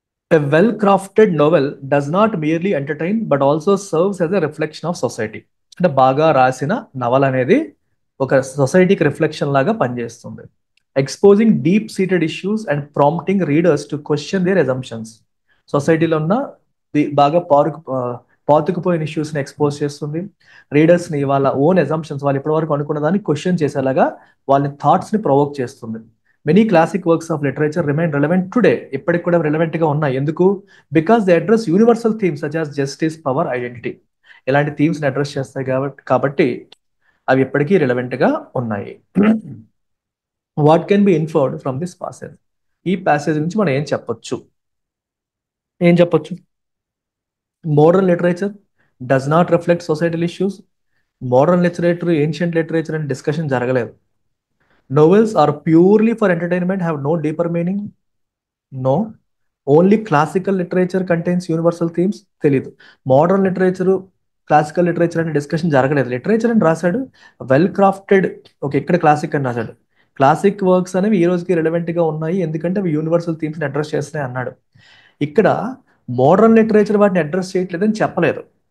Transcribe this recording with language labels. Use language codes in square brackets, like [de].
[en] A well-crafted novel does not merely entertain but also serves as a reflection of society. [te] అంటే బాగా రాసిన నవల అనేది ఒక సొసైటీకి రిఫ్లెక్షన్ లాగా పనిచేస్తుంది. [en] Exposing deep seated issues and prompting readers to question their assumptions. [te] సొసైటీలో ఉన్న బాగా పాతుకుపోయిన ఇష్యూస్ని ఎక్స్పోజ్ చేస్తుంది. రీడర్స్ని వాళ్ళ ఓన్ అజంప్షన్స్, వాళ్ళు ఇప్పటివరకు అనుకున్న దాన్ని క్వశ్చన్ చేసేలాగా వాళ్ళ థాట్స్ని ప్రొవోక్ చేస్తుంది. [en] Many classic works of literature remain relevant today. [te] ఇప్పటికి కూడా రిలవెంట్గా ఉన్నాయి. ఎందుకు? [en] Because they address universal themes such as justice, power, identity. [te] ఇలాంటి థీమ్స్ని అడ్రస్ చేస్తాయి కాబట్టి అవి ఇప్పటికీ రిలవెంట్గా ఉన్నాయి. [en] What can be inferred from this passage? [te] ఈ ప్యాసేజ్ నుంచి మనం ఏం చెప్పొచ్చు? [en] Modern literature does not reflect societal issues. [te] Modern literature, ancient literature అని డిస్కషన్ జరగలేదు. [en] Novels are purely for entertainment, have no deeper meaning. No. Only classical literature contains universal themes. [te] తెలీదు. Modern literature, classical literature అనే discussion జరగలేదు. Literature అని రాశాడు, well crafted. Okay, ఇక్కడ classic అని రాశాడు. క్లాసిక్ వర్క్స్ అనేవి ఈ రోజుకి రిలవెంట్గా ఉన్నాయి, ఎందుకంటే అవి యూనివర్సల్ థీమ్స్ని అడ్రస్ చేస్తున్నాయి అన్నాడు. ఇక్కడ మోడర్న్ లిటరేచర్ వాటిని అడ్రస్ చేయట్లేదని చెప్పలేదు.